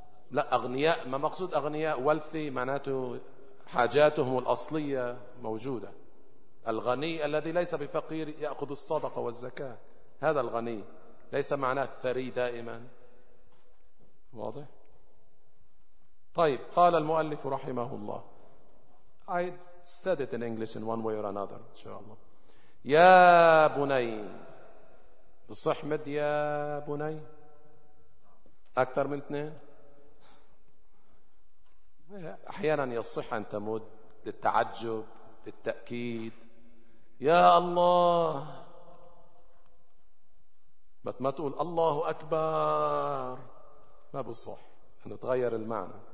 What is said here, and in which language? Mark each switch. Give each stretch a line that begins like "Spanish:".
Arabic: لا أغنياء، ما مقصود أغنياء، ولثي معناته حاجاتهم الأصلية موجودة. الغني الذي ليس بفقير يأخذ الصدقة والزكاة، هذا الغني، ليس معناه الثري دائما. واضح؟ طيب قال المؤلف رحمه الله،
English: I said it in English in one way or another
Arabic: إن شاء الله. يا بني، بصح مد يا بني أكثر من 2، أحيانا يصح أن تمد للتعجب للتأكيد، يا الله، ما تقول الله أكبر، ما بصح، أنه تغير المعنى.